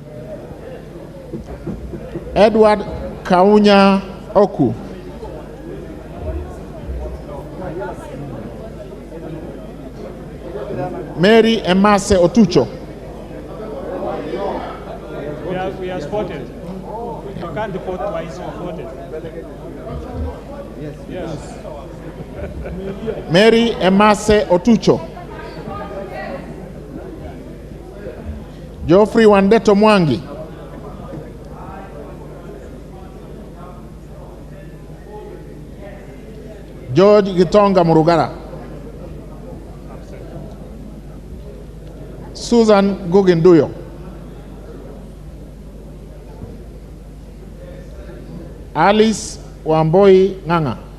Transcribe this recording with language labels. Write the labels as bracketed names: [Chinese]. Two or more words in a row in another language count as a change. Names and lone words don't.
[English] Edward Kaunya Oku, Mary Emase Otucho, We have spotted. You can't vote twice, you voted. Yes. Mary Emase Otucho, Geoffrey Wandeto Mwangi, George Gitonga Murugara, Susan Guginduyo, Alice Wamboi Nganga,